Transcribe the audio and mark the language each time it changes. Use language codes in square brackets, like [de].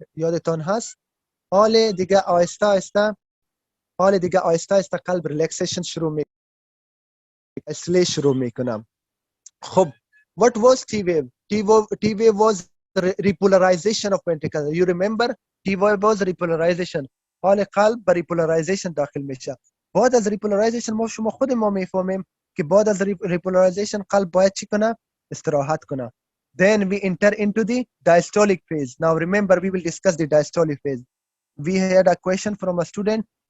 [fa] یادتان هست؟ حال دیگه آهسته آهسته قلب ریلکسیشن شروع میکنم. [en] خب what was T wave? T wave was repolarization of ventricle. You remember T wave was repolarization. [fa] حال قلب با repolarization داخل میشه. بعد از repolarization ما شما خود ما میفهمیم که بعد از repolarization قلب باید چی کنه؟ استراحت کنه. [en] Then we enter into the diastolic phase. Now remember we will discuss the diastolic phase. We had a question from a student.